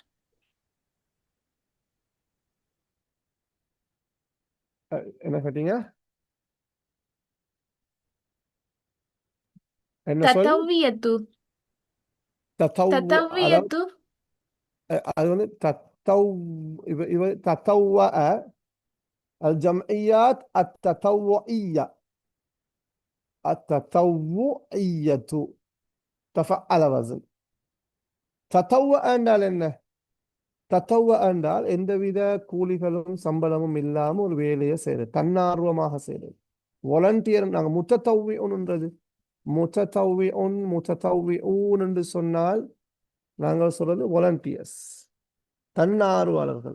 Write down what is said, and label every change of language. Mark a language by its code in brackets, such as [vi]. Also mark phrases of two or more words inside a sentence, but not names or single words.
[ta] என்ன கேட்டீங்க? என்ன சொல்? ததவியத்து, தத்தவ்வு, ததவியத்து. அது வந்து தத்தவ்வ [ar] الجمعيات التطوعية، التطوعية تفعل وزن. [ta] தத்தவ்வ என்றால் என்ன? தத்தவ்வ என்றால் எந்தவித கூலிகளும் சம்பளமும் இல்லாம ஒரு வேலையை செய்யறது, தன்னார்வமாக செய்யறது. வாலண்டியர். நாங்க முத்தத்தவ்வின்றது முத்தத்தவ்விஊன் என்று சொன்னால் நாங்கள் சொல்றது வாலண்டியர்ஸ், தன்னார்வலர்கள்.